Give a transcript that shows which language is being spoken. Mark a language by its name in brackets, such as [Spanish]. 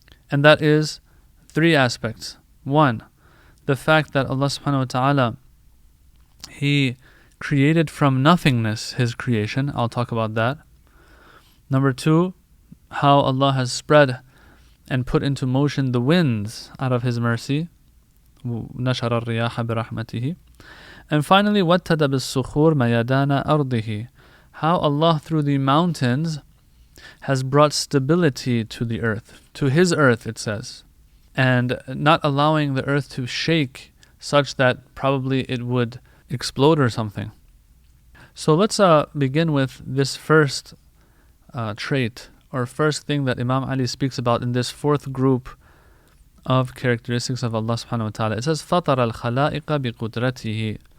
[English] And that is 3 aspects. 1, the fact that Allah subhanahu wa ta'ala, He created from nothingness His creation. I'll talk about that. Number 2, how Allah has spread and put into motion the winds out of His mercy. [Arabic] نَشَرَ الرِّيَاحَ بِرَحْمَتِهِ. [English] And finally, [Arabic] وَتَّدَ بِالصُّخُورِ مَيَدَانَ أَرْضِهِ. [English] How Allah through the mountains has brought stability to the earth, to His earth, it says, and not allowing the earth to shake such that probably it would explode or something. So let's begin with this first trait, or first thing that Imam Ali speaks about in this 4th group of characteristics of Allah subhanahu wa ta'ala. It says, [Arabic] فَطَرَ الْخَلَائِقَ بِقُدْرَتِهِ.